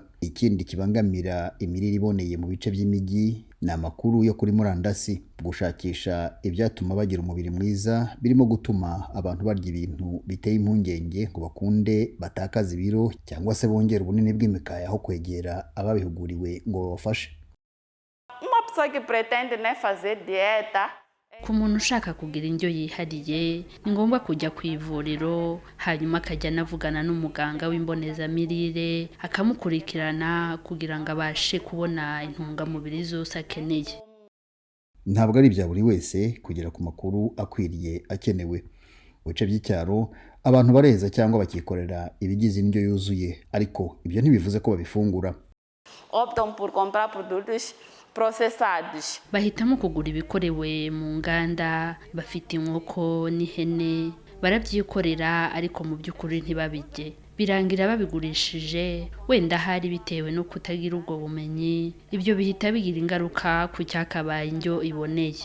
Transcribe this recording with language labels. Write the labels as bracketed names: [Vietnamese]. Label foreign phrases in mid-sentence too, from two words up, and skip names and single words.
[Kinyarwanda] Ikindi kibangamira imirire iboneye mu bice by'imijyi ni amakuru yo kuri murandasi, gushakisha ibyatuma bagira umubiri mwiza birimo gutuma abantu barya ibintu biteye impungenge ngo bakunde batakaza ibiro cyangwa se bongera ubunini bw'imikaya aho kwegera ababihuguriwe ngo babafashe. [Portuguese] uma pessoa que pretende fazer dieta. [Kinyarwanda] Ku muntu ushaka kugira indyo yihariye, ni ngombwa kujya ku ivuriro, hanyuma akajya anavugana n'umuganga w'imbonezamirire akamukurikirana kugira ngo abashe kubona intungamubiri zose akeneye. Ntabwo ari ibya buri wese kugera ku makuru akwiriye akenewe. Mu bice by'icyaro abantu bareza cyangwa bakikorera ibigize indyo yuzuye, ariko ibyo ntibivuze ko babifungura. [Portuguese] Optam por comprar produtos processados. [Kinyarwanda] Bahitamo kugura ibikorewe mu nganda, bafite inkoko n'ihene, barabyikorera ariko mu by'ukuri ntibabijye. Birangira babigurishije, wenda hari bitewe no kutagira ubwo bumenyi, ibyo bihita bigira ingaruka ku cyakabaye indyo iboneye.